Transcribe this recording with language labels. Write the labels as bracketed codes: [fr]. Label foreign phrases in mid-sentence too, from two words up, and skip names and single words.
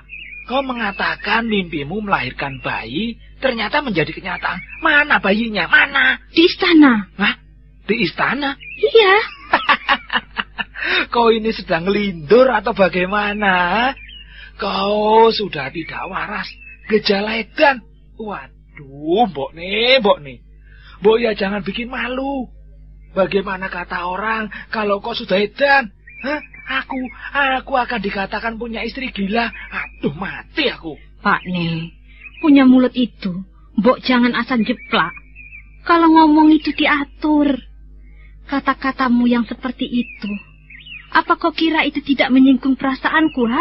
[id] Kau mengatakan mimpimu melahirkan bayi, ternyata menjadi kenyataan. Mana bayinya? Mana? Di istana. Hah? Di istana? Iya. Kau ini sedang lindur atau bagaimana? Kau sudah tidak waras. Gejala edan. Waduh, Mbok nih. Mbok ya jangan bikin malu. Bagaimana kata orang kalau kau sudah edan? Hah? Aku akan dikatakan punya istri gila. Aduh, mati aku. Pak Ne, punya mulut itu, Mbok jangan asal jeplak. Kalau ngomong itu diatur. Kata-katamu yang seperti itu, apa kau kira itu tidak menyinggung perasaanku, ha?